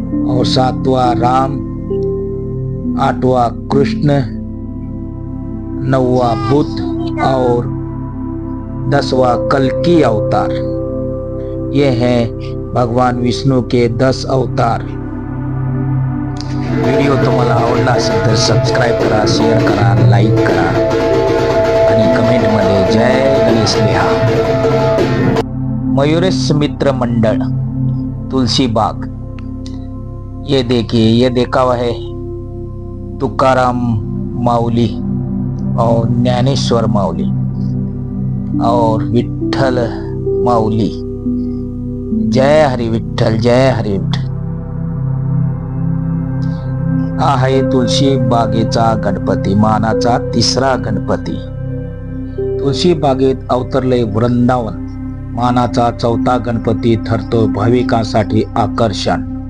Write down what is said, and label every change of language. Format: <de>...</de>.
<hi>और सातवां राम, आठवां कृष्ण, नौवां बुद्ध, और 10वां कल्कि अवतार। ये है भगवान विष्णु के 10 अवतार।</hi> <mr>व्हिडिओ तुम्हाला आवडला असेल तर सबस्क्राईब करा, शेअर करा, लाईक करा आणि कमेंटमध्ये जय गणेश लिहा। मयूरेश मित्र मंडल तुलसी बाग।</mr> <hi>ये देखिए, ये देखा हुआ है तुकाराम माऊली और ज्ञानेश्वर माऊली और विठ्ठल माऊली।</hi> <mr>जय हरी विठ्ठल, जय हरी विठ्ठल। हा आहे तुलसी बागेचा गणपती, मानाचा 3रा गणपती। तुलसी बागेत अवतरले वृंदावन, मानाचा 4था गणपती ठरतो भाविकांसाठी आकर्षण।</mr>